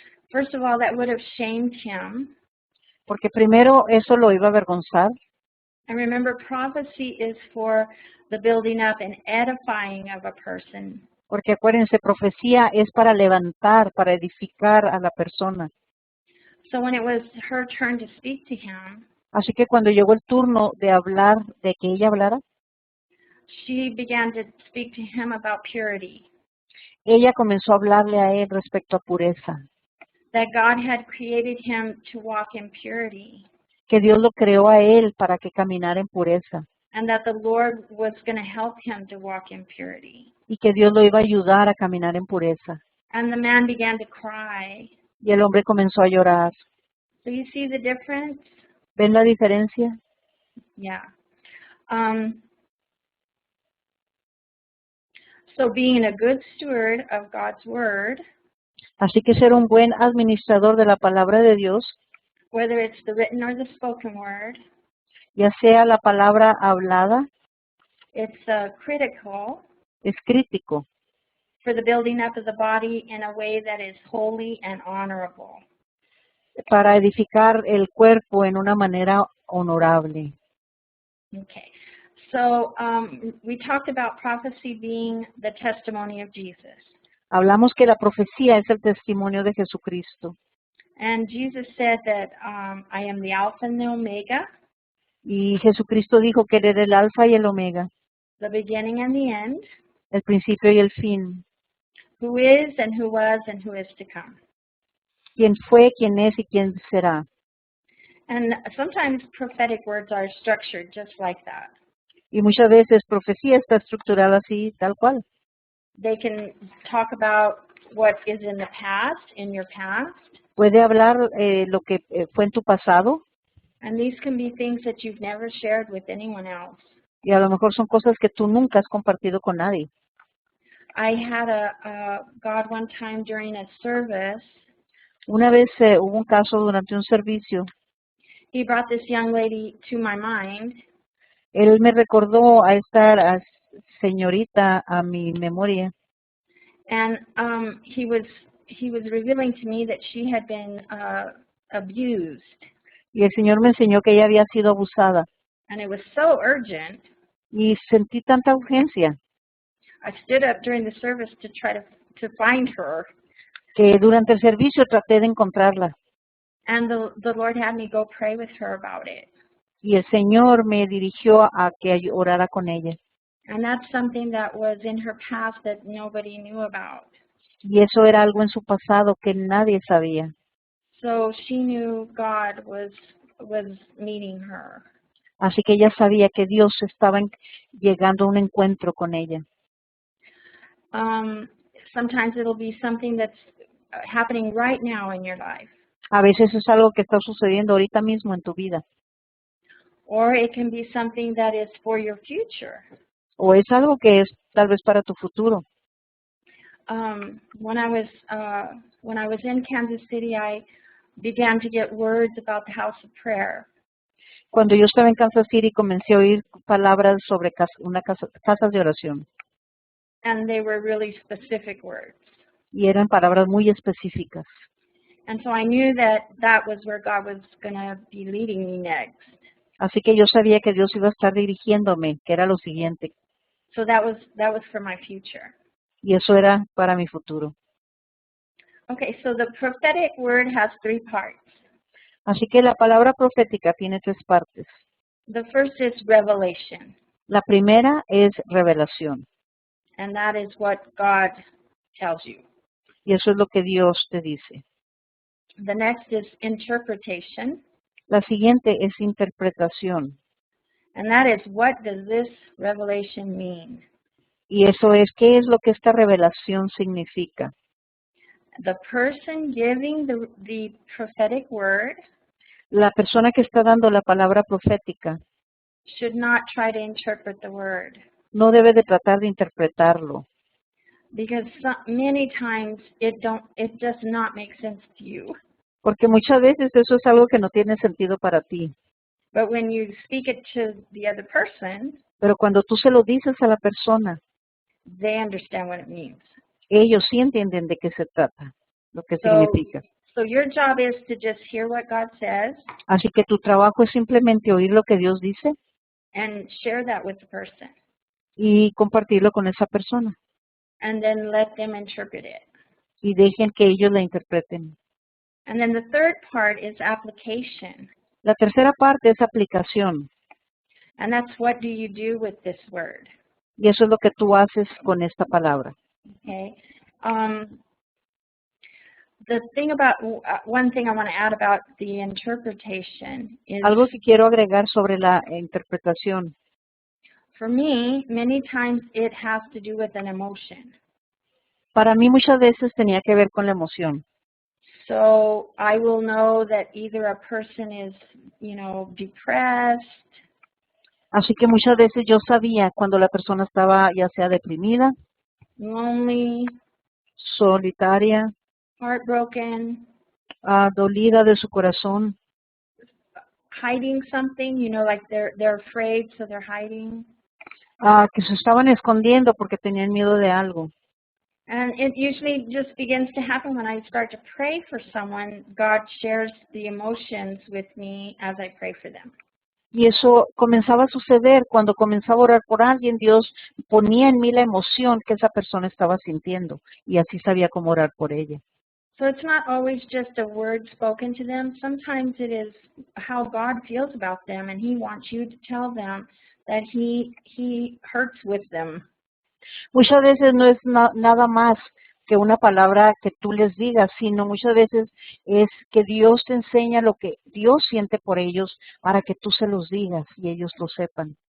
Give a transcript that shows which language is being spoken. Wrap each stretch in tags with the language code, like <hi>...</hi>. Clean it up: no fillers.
<en>First of all, that would have shamed him.</en> <es>Porque primero eso lo iba a avergonzar.</es> <en>And remember, prophecy is for the building up and edifying of a person.</en> <es>Porque acuérdense, profecía es para levantar, para edificar a la persona.</es> <en>So when it was her turn to speak to him,</en> <es>Así que cuando llegó el turno de hablar, de que ella hablara,</es> <en>she began to speak to him about purity,</en> <es>ella comenzó a hablarle a él respecto a pureza,</es> <en>that God had created him to walk in purity,</en> <es>que Dios lo creó a él para que caminara en pureza</es> <en>and that the Lord was going to help him to walk in purity.</en> <es>y que Dios lo iba a ayudar a caminar en pureza.</es> <en>And the man began to cry.</en> <es>Y el hombre comenzó a llorar.</es> <en>So you see the difference?</en> <es>¿Ven la diferencia?</es> <en>Yeah. So being a good steward of God's word,</en> <es>Así que ser un buen administrador de la palabra de Dios,</es> <en>whether it's the written or the spoken word,</en> <es>ya sea la palabra hablada,</es> <en>it's critical</en> <es>es crítico</es> <en>for the building up of the body in a way that is holy and honorable.</en> <es>para edificar el cuerpo en una manera honorable.</es> <en>Okay. So we talked about prophecy being the testimony of Jesus.</en> <es>Hablamos que la profecía es el testimonio de Jesucristo.</es> <en>And Jesus said that I am the Alpha and the Omega,</en> <es>Y Jesucristo dijo que Él era el alfa y el omega,</es> <en>the beginning and the end,</en> <es>el principio y el fin,</es> <en>who is and who was and who is to come.</en> <es>quién fue, quién es y quién será.</es> <en>And sometimes prophetic words are structured just like that.</en> <es>Y muchas veces profecía está estructurada así, tal cual.</es> <en>They can talk about what is in the past, in your past,</en> <es>Puede hablar lo que fue en tu pasado</es> <en>and these can be things that you've never shared with anyone else.</en> <es>y a lo mejor son cosas que tú nunca has compartido con nadie.</es> <en>I had a God one time during a service.</en> <es>Una vez hubo un caso durante un servicio.</es> <en>He brought this young lady to my mind,</en> <es>Él me recordó a esta señorita a mi memoria</es> <en>and he was revealing to me that she had been abused,</en> <es>y el Señor me enseñó que ella había sido abusada</es> <en>and it was so urgent.</en> <es>y sentí tanta urgencia</es> <en>I stood up during the service to try to find her,</en> <es>que durante el servicio traté de encontrarla</es> <en>and the Lord had me go pray with her about it.</en> <es>y el Señor me dirigió a que orara con ella.</es> <en>And that's something that was in her past that nobody knew about.</en> <es>Y eso era algo en su pasado que nadie sabía.</es> <en>So she knew God was meeting her.</en> <es>Así que ella sabía que Dios estaba llegando a un encuentro con ella.</es> <en>Sometimes it'll be something that's happening right now in your life.</en> <es>A veces es algo que está sucediendo ahorita mismo en tu vida.</es> <en>Or it can be something that is for your future.</en> <es>O es algo que es tal vez para tu futuro.</es> <en>When I was in Kansas City, I began to get words about the house of prayer.</en> <es>Cuando yo estaba en Kansas City comencé a oír palabras sobre casas de oración.</es> <en>And they were really specific words.</en> <es>Y eran palabras muy específicas.</es> <en>And so I knew that that was where God was going to be leading me next.</en> <es>Así que yo sabía que Dios iba a estar dirigiéndome, que era lo siguiente,</es> <en>So that was for my future.</en> <es>y eso era para mi futuro.</es> <en>Okay, so the prophetic word has 3 parts.</en> <es>Así que la palabra profética tiene 3 partes.</es> <en>The first is revelation,</en> <es>La primera es revelación,</es> <en>and that is what God tells you.</en> <es>y eso es lo que Dios te dice.</es> <en>The next is interpretation,</en> <es>La siguiente es interpretación,</es> <en>and that is what does this revelation mean?</en> <es>y eso es qué es lo que esta revelación significa.</es> <en>The person giving the prophetic word</en> <es>La persona que está dando la palabra profética</es> <en>should not try to interpret the word,</en> <es>no debe de tratar de interpretarlo,</es> <en>because many times it does not make sense to you.</en> <es>porque muchas veces eso es algo que no tiene sentido para ti.</es> <en>But when you speak it to the other person,</en> <es>Pero cuando tú se lo dices a la persona,</es> <en>they understand what it means.</en> <es>ellos sí entienden de qué se trata, lo que</es> <en>So,</en> <es>significa.</es> <en>so your job is to just hear what God says</en> <es>Así que tu trabajo es simplemente oír lo que Dios dice</es> <en>and share that with the person,</en> <es>y compartirlo con esa persona.</es> <en>and then let them interpret it.</en> <es>Y dejen que ellos la interpreten.</es> <en>And then the third part is application.</en> <es>La tercera parte es aplicación.</es> <en>And that's what do you do with this word?</en> <es>Y eso es lo que tú haces con esta palabra.</es> <en>Okay. The thing about one thing I want to add about the interpretation is,</en> <es>Algo que quiero agregar sobre la interpretación.</es> <en>for me, many times it has to do with an emotion.</en> <es>Para mí muchas veces tenía que ver con la emoción.</es> <en>So I will know that either a person is, depressed,</en> <es>Así que muchas veces yo sabía cuando la persona estaba ya sea deprimida,</es> <en>lonely,</en> <es>solitaria,</es> <en>heartbroken,</en> <es>dolida de su corazón,</es> <en>hiding something, like they're afraid, so they're hiding.</en> <es>que se estaban escondiendo porque tenían miedo de algo.</es> <en>And it usually just begins to happen when I start to pray for someone. God shares the emotions with me as I pray for them.</en> <es>Y eso comenzaba a suceder cuando comenzaba a orar por alguien. Dios ponía en mí la emoción que esa persona estaba sintiendo y así sabía cómo orar por ella.</es> <en>So it's not always just a word spoken to them. Sometimes it is how God feels about them, and He wants you to tell them that He hurts with them.</en> <es>Muchas veces no es nada más que una palabra que tú les digas, sino muchas veces es que Dios te enseña lo que Dios siente por ellos para que tú se los digas y ellos lo sepan.</es>